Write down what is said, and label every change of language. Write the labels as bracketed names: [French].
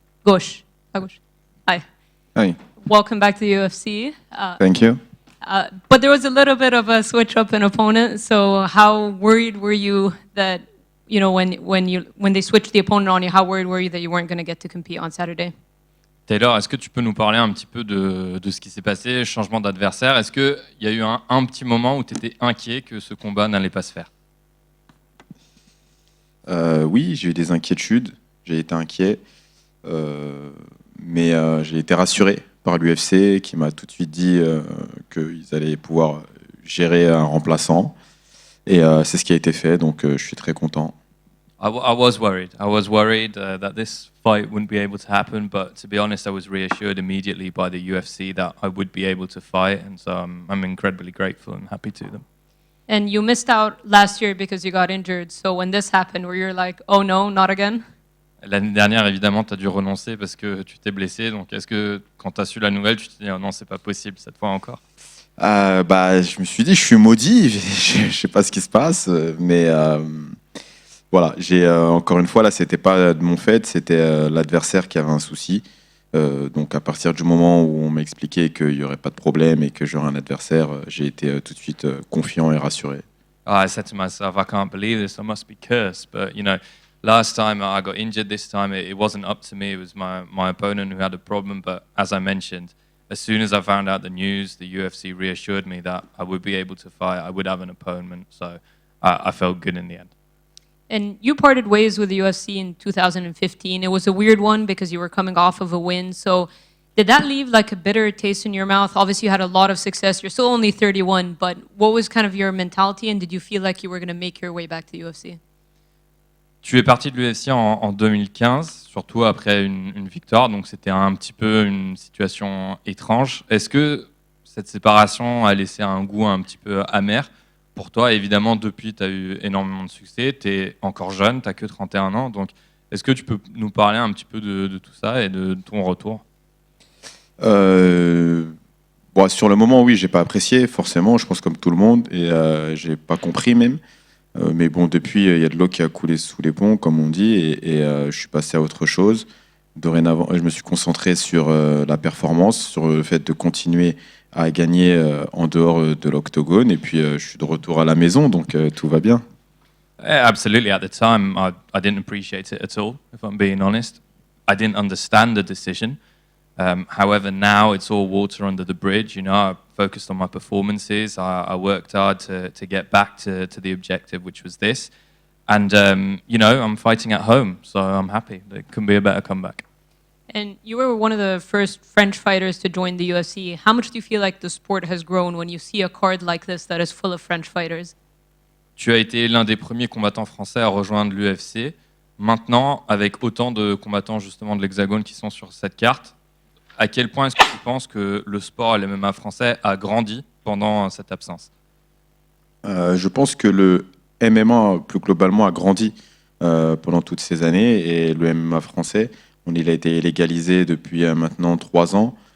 [French] Gauche. À gauche. Hi. [English] Hi, Welcome back to the UFC. thank you. But there was a little bit of a switch up in opponent. So how worried were you that, you know, when they switched the opponent on you, how worried were you that you weren't going to get to compete on Saturday? [French] Taylor, est-ce que tu peux nous parler un petit peu de ce qui s'est passé, changement d'adversaire? Est-ce qu'il y a eu un petit moment où tu étais inquiet que ce combat n'allait pas se faire? Oui, j'ai eu des inquiétudes, j'ai été inquiet, mais j'ai été rassuré par l'UFC qui m'a tout de suite dit qu'ils allaient pouvoir gérer un remplaçant. Et c'est ce qui a été fait, donc je suis très content. [English] I was worried. I was worried that this fight wouldn't be able to happen, but to be honest, I was reassured immediately by the UFC that I would be able to fight, and so I'm incredibly grateful and happy to them. And you missed out last year because you got injured. So when this happened, were you like, oh no, not again? [French] L'année dernière, évidemment, tu as dû renoncer parce que tu t'es blessé. Donc, est-ce que quand tu as su la nouvelle, tu te dis oh non, c'est pas possible cette fois encore? Je me suis dit, je suis maudit, je sais pas ce qui se passe, mais voilà, encore une fois, là, c'était pas de mon fait, c'était l'adversaire qui avait un souci. Donc à partir du moment où on m'a expliqué qu'il n'y aurait pas de problème et que j'aurais un adversaire, j'ai été tout de suite confiant et rassuré. [English] I said to myself, I can't believe this, I must be cursed. But, you know, last time I got injured, this time it wasn't up to me, it was my opponent who had a problem. But as I mentioned, as soon as I found out the news, the UFC reassured me that I would be able to fight, I would have an opponent. So I felt good in the end. And you parted ways with the UFC in 2015. It was a weird one because you were coming off of a win. So did that leave like a bitter taste in your mouth? Obviously, you had a lot of success. You're still only 31, but what was kind of your mentality, and did you feel like you were going to make your way back to the UFC? [French] Tu es parti de l'UFC en 2015, surtout après une victoire, donc c'était un petit peu une situation étrange. Est-ce que cette séparation a laissé un goût un petit peu amer pour toi? Évidemment, depuis, tu as eu énormément de succès, tu es encore jeune, tu n'as que 31 ans, donc est-ce que tu peux nous parler un petit peu de tout ça et de ton retour? Sur le moment, oui, j'ai pas apprécié, forcément, je pense comme tout le monde, et j'ai pas compris même. Mais bon, depuis, il y a de l'eau qui a coulé sous les ponts, comme on dit, et je suis passé à autre chose. Dorénavant, je me suis concentré sur la performance, sur le fait de continuer à gagner en dehors de l'octogone, et puis je suis de retour à la maison, donc tout va bien. [English] Absolutely. At the time, I didn't appreciate it at all, if I'm being honest. I didn't understand the decision. However, now it's all water under the bridge. You know, I focused on my performances. I worked hard to get back to the objective, which was this. And, you know, I'm fighting at home, so I'm happy. There couldn't be a better comeback. And you were one of the first French fighters to join the UFC. How much do you feel like the sport has grown when you see a card like this that is full of French fighters? [French] Tu as été l'un des premiers combattants français à rejoindre l'UFC. Maintenant, avec autant de combattants justement de l'Hexagone qui sont sur cette carte, à quel point est-ce que tu penses que le sport et le MMA français a grandi pendant cette absence? Je pense que le MMA, plus globalement, a grandi pendant toutes ces années, et le MMA français, il a été légalisé depuis maintenant 3 ans.